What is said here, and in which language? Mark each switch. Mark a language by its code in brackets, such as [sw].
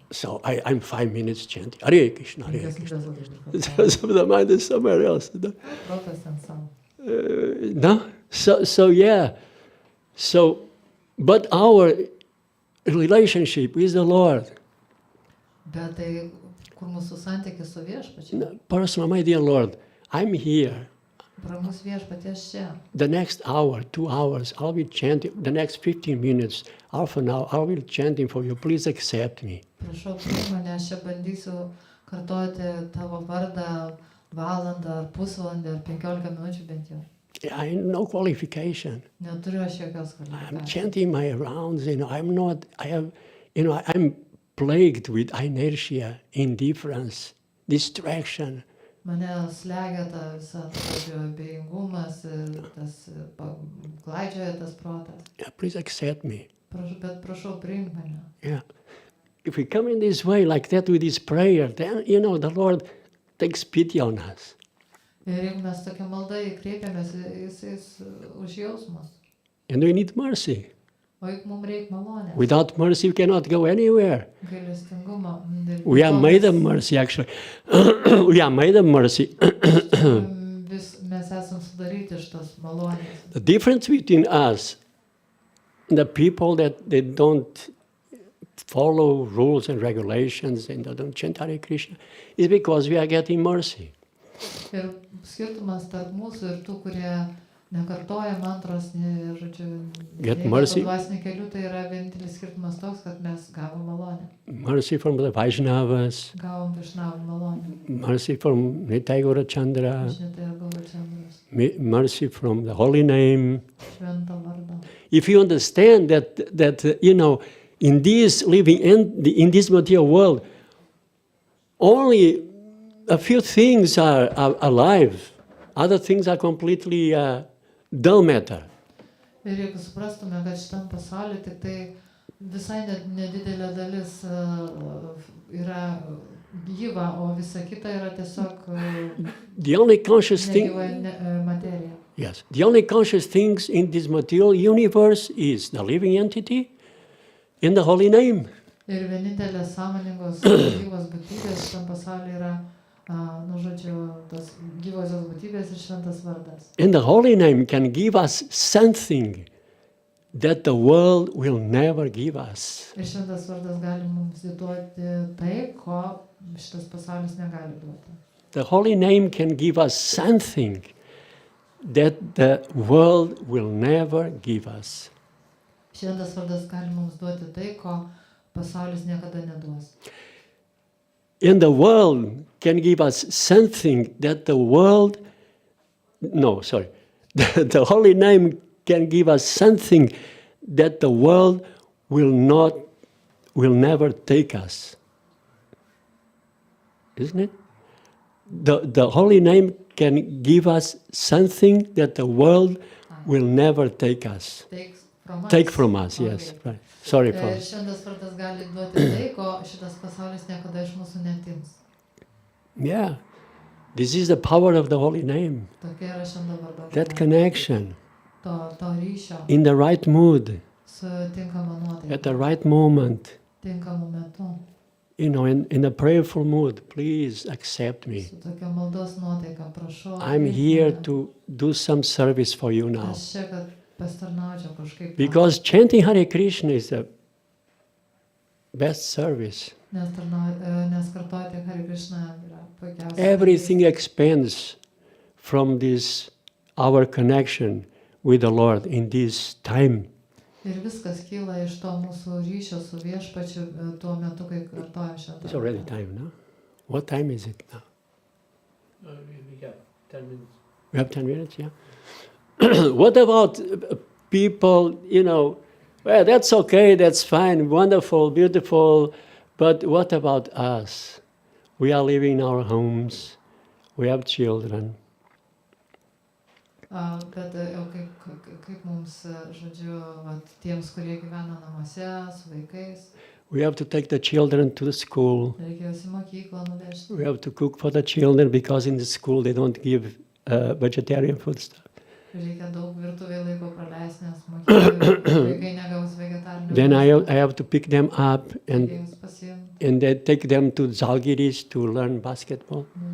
[en] So I'm 5 minutes chanting. Hare Krishna, Hare [lt] Penkias [en] Krishna. [lt] minutės labai [en] So the mind is somewhere else. [lt] Protas ten savo. [en] No? So yeah. So, but our relationship with the Lord, [lt] Bet tai, kur mūsų santykis su viešpačiu. [en] personal, my dear Lord, I'm here. [lt] Brangus viešpaties čia. [en] The next hour, 2 hours, I'll be chanting. The next 15 minutes, half an hour, I'll be chanting for you. Please accept me. [lt] Prašau, priimk mane, aš čia bandysiu kartoti tavo vardą valandą ar pusvalandį ar 15 minučių bent jau. [en] I no qualification. [lt] Neturiu aš jokios [en] I'm [lt] kvalifikacijos. [en] chanting my rounds, I'm not, I'm plagued with inertia, indifference, distraction. [lt] Mane slegia ta visa, žodžiu, abejingumas, tas klaidžioja tas protas. [en] Yeah, please accept me. [lt] Bet prašau, priimk mane. [en] Yeah. If we come in this way, like that with this prayer, then, the Lord takes pity on us. [lt] Ir jeigu mes tokia malda įkreipiamės, jis užjausmas. [en] And we need mercy. [lt] O juk mums reikia malonės. [en] Without mercy, we cannot go anywhere. [lt] Gailestingumo. [en] We are made of mercy, actually. We are made of mercy. [lt] Mes esam sudaryti iš tos malonės. [en] The difference between us and the people that they don't follow rules and regulations and they don't chant Hare Krishna is because we are getting mercy. [lt] Ir skirtumas tarp mūsų ir tų, kurie nekartoja mantros, žodžiu, [en] Get mercy. [lt] dvasiniu keliu, tai yra vienintelis skirtumas toks, kad mes gavom malonę. [en] Mercy from the Vaishnavas, [lt] Gavom Višnavų malonę. [en] mercy from Nityananda, [lt] Iš Nityananda, [en] mercy from the holy name. [lt] šventą vardą. [en] If you understand that in this living in this material world, only a few things are alive. Other things are completely dull matter. [lt] Ir jeigu suprastume, kad šitam pasauliu tik tai visai nedidelė dalis yra gyva, o visa kita yra tiesiog [en] The only conscious thing, [lt] negyva materija. [en] yes, the only conscious things in this material universe is the living entity in the holy name. [lt] Ir vienintelės sąmoningos gyvos būtybės šitam pasauliu yra, tos gyvosios būtybės ir šventas vardas. [en] And the holy name can give us something that the world will never give us. [lt] Ir šventas vardas gali mums duoti tai, ko šitas pasaulis negali duoti. [en] The holy name can give us something that the world will never give us. [lt] Šventas vardas gali mums duoti tai, ko pasaulis niekada neduos. [en] And the world can give us something that the world, the holy name can give us something that the world will never take us. Isn't it? The holy name can give us something that the world will never take us. Take from us, yes. Right. Sorry for [lt] Šventas vardas gali duoti tai, ko šitas pasaulis niekada iš mūsų netims. [en] Yeah. This is the power of the holy name. [lt] Tokia yra švento vardo. [en] That connection. [lt] To ryšio. [en] In the right mood. [lt] Su tinkama nuotaika. [en] At the right moment. [lt] Tinkamu metu. [en] In a prayerful mood, please accept me. [lt] Su tokia maldos nuotaika, prašau. [en] I'm here to do some service for you now. [lt] Aš čia, kad pastarnaučiau kažkaip. [en] Because chanting Hare Krishna is the best service. [lt] Nes kartoti Hare Krishna yra puikiausia. [en] Everything expands from this, our connection with the Lord in this time. [lt] Ir viskas kyla iš to mūsų ryšio su Viešpačiu tuo metu, kai kartojam šitą. [en] It's already time, no? What time is it now? We have 10 minutes. We have 10 minutes, yeah? What about people, well, that's okay, that's fine, wonderful, beautiful, but what about us? We are living in our homes, we have children. [lt] Bet kaip mums, žodžiu, tiems, kurie gyvena namuose, su vaikais. [en] We have to take the children to the school. [lt] Reikia juos į mokyklą nuvežti. [en] We have to cook for the children because in the school they don't give vegetarian food stuff. [lt] Reikia daug virtuvėje laiko praleisti, nes mokykloje vaikai negaus vegetarinių. [en] Then I have to pick them up and then take them to Žalgiris to learn basketball.